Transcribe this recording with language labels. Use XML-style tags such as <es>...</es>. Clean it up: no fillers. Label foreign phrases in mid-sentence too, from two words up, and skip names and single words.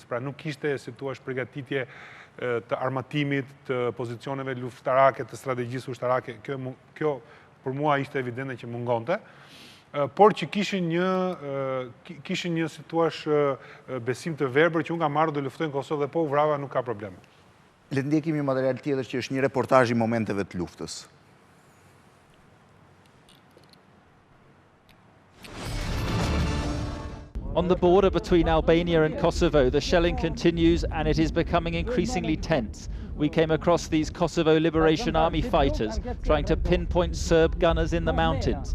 <sq>Pra nuk kishte, si thua, përgatitje të armatimit, të pozicioneve luftarake, të strategjisë ushtarake. Kjo për mua ishte evidente që mungonte. Por që kishin një, si thua, besim të verbër që unë kam marrë do luftoj në Kosovë dhe po u vrava, nuk ka probleme. Le të ndjekim një material tjetër që është një reportazh i momenteve të luftës.</sq> <en>On the border between Albania and Kosovo, the shelling continues and it is becoming increasingly tense. We came across these Kosovo Liberation Army fighters trying to pinpoint Serb gunners in the mountains.</en>